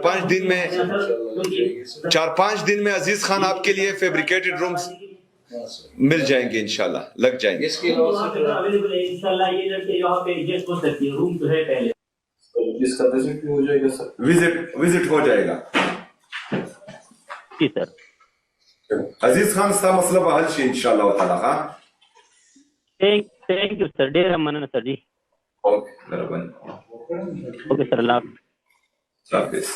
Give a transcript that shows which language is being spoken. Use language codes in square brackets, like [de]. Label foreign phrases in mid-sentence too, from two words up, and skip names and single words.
[ur] 4-5 دن میں عزیز خان آپ کے لیے فیبریکیٹڈ رومز مل جائیں گے انشاءاللہ، لگ جائیں گے. اس کے علاوہ اس کا وزٹ ہو جائے گا سر. وزٹ ہو جائے گا. جی سر. [ps] عزیز خان ستا مسئلہ به حل شي انشاءاللہ تعالی. ها [en] thank you sir, [ps] ډېره مننه سر جی. اوکے مهرباني. [ur] اوکے سر، الله حافظ.